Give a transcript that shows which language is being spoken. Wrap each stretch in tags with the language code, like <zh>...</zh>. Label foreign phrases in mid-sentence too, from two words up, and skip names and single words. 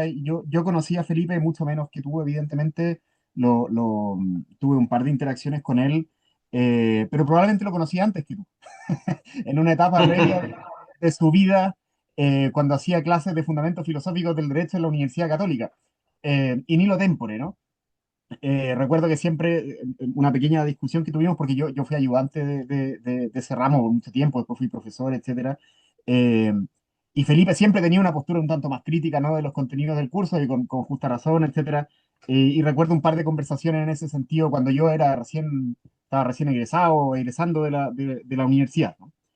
<es>Yo conocí a Felipe mucho menos que tú, evidentemente. Tuve un par de interacciones con él, pero probablemente lo conocí antes que tú, en una etapa previa de su vida. cuando hacía clases de fundamentos filosóficos del derecho en la Universidad Católica,</es> <la>in illo tempore,</la> <es>¿no? Recuerdo que siempre, una pequeña discusión que tuvimos, porque yo fui ayudante de ese ramo por mucho tiempo, después fui profesor, etcétera. eh, y Felipe siempre tenía una postura un tanto más crítica, ¿no? De los contenidos del curso y con justa razón, etcétera. Y recuerdo un par de conversaciones en ese sentido cuando yo estaba recién egresado, egresando de la universidad, ¿no?</es>